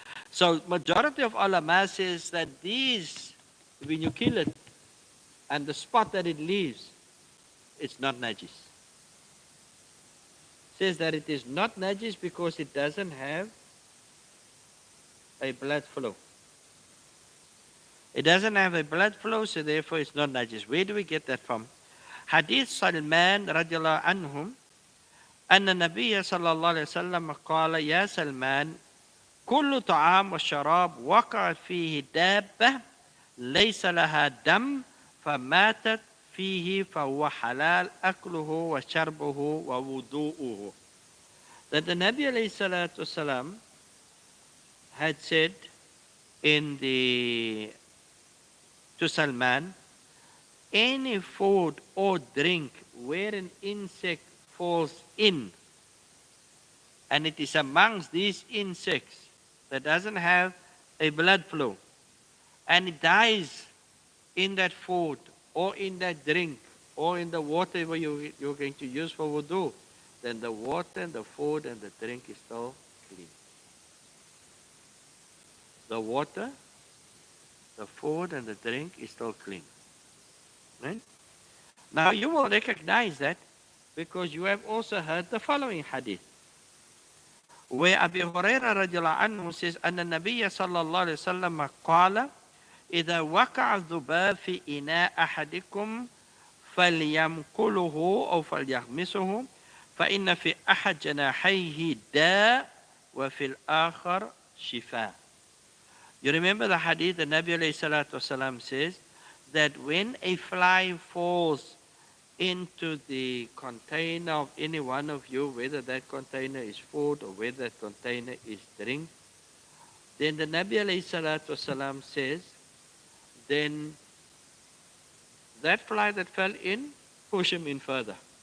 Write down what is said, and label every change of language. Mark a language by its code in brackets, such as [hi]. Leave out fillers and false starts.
[en] So majority of ulama says that these, when you kill it, and the spot that it leaves, it's not najis. Says that it is not najis because it doesn't have a blood flow. It doesn't have a blood flow, so therefore it's not najis. Where do we get that from? [ar] Hadith Salman radiallahu anhum, أن النبي صلى الله عليه وسلم قال يا سلمان كل طعام وشراب وقع فيه دابة ليس لها دم فماتت فيه فهو حلال أكله وشربه ووضوءه. [en] That the Nabi alayhi salatu wasalam had said to Salman, any food or drink where an insect falls in, and it is amongst these insects that doesn't have a blood flow, and it dies in that food or in that drink or in the water where you're going to use for wudu, then the water and the food and the drink is still clean. The water, the food and the drink is still clean. Right? Now you will recognize that because you have also heard the following hadith, where Abu Hurairah radiallahu anhu says, [ar] أن النبي صلى الله عليه وسلم قال إذا وقع الذباب في إناء أحدكم فليمكله أو فليغمسه فإن في أحد جناحيه داء وفي الآخر شفاء. [en] You remember the hadith, the Nabi alayhi salatu wasalam says that when a fly falls into the container of any one of you, whether that container is food or whether that container is drink, then the Nabi alayhi salatu wasalam says, then that fly that fell in, push him in further.